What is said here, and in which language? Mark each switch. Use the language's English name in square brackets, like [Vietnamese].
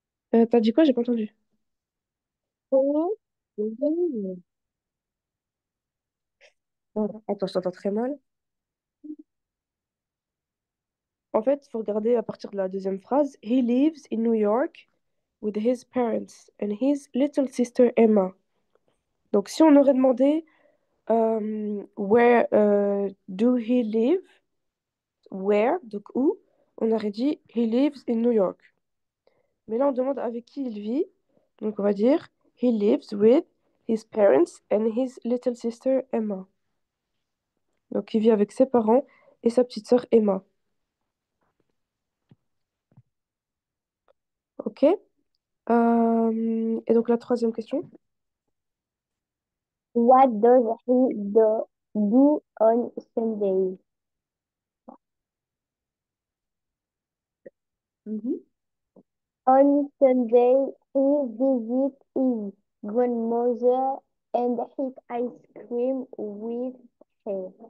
[French] T'as dit quoi? J'ai pas entendu. oui, Oui. Attends, je t'entends très mal. En fait, il faut regarder à partir de la deuxième phrase. [English] He lives in New York with his parents and his little sister Emma. [French] Donc, si on aurait demandé [English] where do he live, [French] where, donc où, on aurait dit [English] he lives in New York. [French] Mais là, on demande avec qui il vit. Donc, on va dire [English] he lives with his parents and his little sister Emma. [French] Donc, il vit avec ses parents et sa petite sœur Emma. Ok? Et donc, la troisième question. [English] What does he do on Sunday? Mhm. On Sunday, he visits his grandmother and eats ice cream with her.